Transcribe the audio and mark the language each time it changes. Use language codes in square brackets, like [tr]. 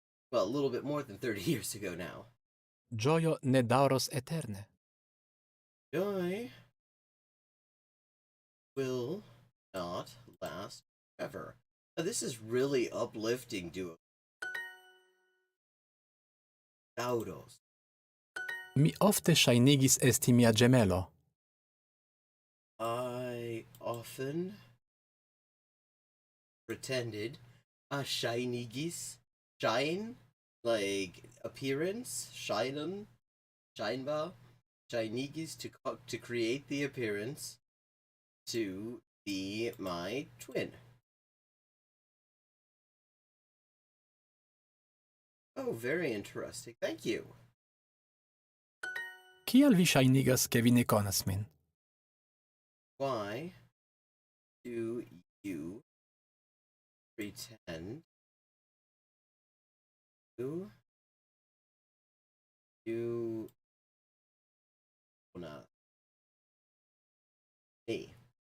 [en] Well, a little bit more than 30 years ago now. [eo] Ĝojo ne daŭros eterne. [en] Joy will not last forever. Now, this is really uplifting, Duo. [eo] Dauros. Mi ofte ŝajnigis esti mia ĝemelo. [en] I often pretended shynigis, shine, like appearance, shinen, scheinbar, shynigis, to create the appearance to be my twin. Oh, very interesting. Thank you. [eo] Kial vi ŝajnigas, ke vi ne konas min? [en] Why do you pretend you not me?